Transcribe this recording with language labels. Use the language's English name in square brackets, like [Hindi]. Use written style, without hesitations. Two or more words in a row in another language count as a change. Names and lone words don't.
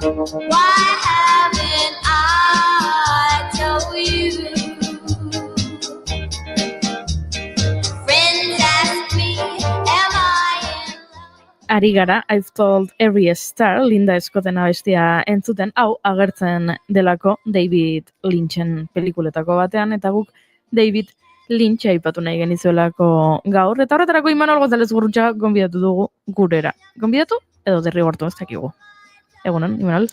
[English] Why haven't I told you? Friends ask me, am I in love? [Basque] Ari gara, [English] I've told every star, [Basque] Linda Scotten abestia entzuten, hau agertzen delako David Lynchen pelikuletako batean, eta guk David Lynch aipatu nahi genizuelako gaur, eta horretarako Imanol González Gurrutxaga gonbidatu dugu gurera. Gonbidatu edo derrigortu ez dakigu. Egunon, Imanol?